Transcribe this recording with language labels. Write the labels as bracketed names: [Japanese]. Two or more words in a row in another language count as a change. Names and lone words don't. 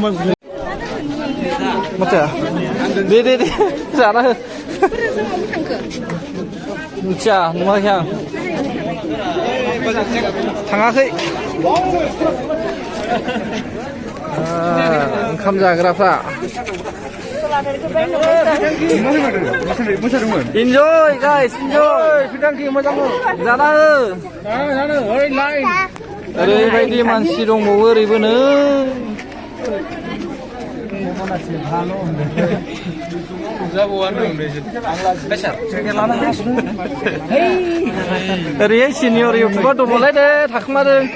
[Bodo] माथो दे जाना हो मिथिया नुवाखै आं थाङाखै ओंखाम जाग्राफ्रा [English] Enjoy guys, enjoy. [Bodo] Fidanki मोजां जाना हो. जानो ओरै लाय. ओरैबायदि मानसि दंबावो ओरैबोनो. ओरैहाय [English] senior YouTuber [Bodo] दङलाय दे थाखोमादों.